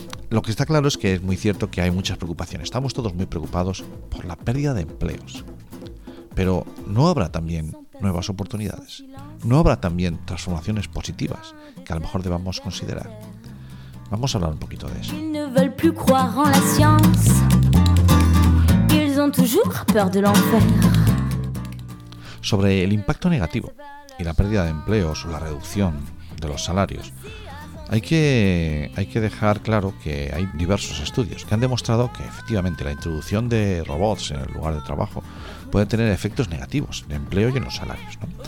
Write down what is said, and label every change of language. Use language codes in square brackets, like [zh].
[es] Lo que está claro es que es muy cierto que hay muchas preocupaciones. Estamos todos muy preocupados por la pérdida de empleos. Pero ¿no habrá también nuevas oportunidades? ¿No habrá también transformaciones positivas que a lo mejor debamos considerar? Vamos a hablar un poquito de eso. [fr] No veulent plus croire en la science. Ils ont toujours peur de l'enfer. [es] Sobre el impacto negativo y la pérdida de empleos o la reducción de los salarios, hay que dejar claro que hay diversos estudios que han demostrado que efectivamente la introducción de robots en el lugar de trabajo puede tener efectos negativos en el empleo y en los salarios, ¿no?